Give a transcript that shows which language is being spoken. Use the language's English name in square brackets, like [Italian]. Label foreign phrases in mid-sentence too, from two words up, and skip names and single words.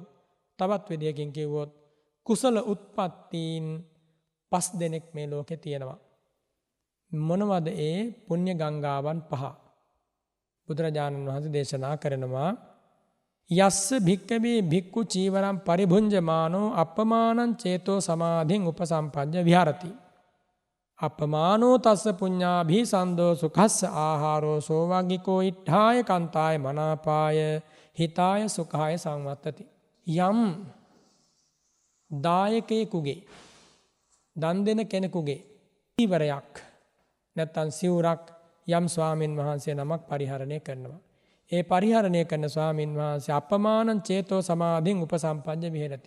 [Sinhala] තවත් විදියකින් කිව්වොත් කුසල උත්පත්තීන් 5 දෙනෙක් මේ ලෝකේ තියෙනවා. මොනවද ඒ පුණ්‍ය ගංගාවන් පහ? බුදුරජාණන් වහන්සේ දේශනා කරනවා [Pali] යස්ස භික්කවේ භික්ඛු චීවරම් පරිභුංජමානෝ අප්පමානං චේතෝ සමාධින් උපසම්පජ්ජ විහරති. අප්පමානෝ තස්ස පුඤ්ඤාභි සන්දෝ සුඛස්ස ආහාරෝ සෝවග්ගිකෝ ඉට්ඨාය කන්තාය මනාපාය හිතාය සුඛාය සංවත්තති. [Sinhala] යම් දායකයෙකුගේ, දන් දෙන කෙනෙකුගේ චීවරයක් නැත්නම් සිවුරක් යම් ස්වාමින් වහන්සේ නමක් පරිහරණය කරනවා. ඒ පරිහරණය කරන ස්වාමින් වහන්සේ [Pali] අප්පමානං චේතෝ සමාධින් උපසම්පජ්ජ විහෙරති.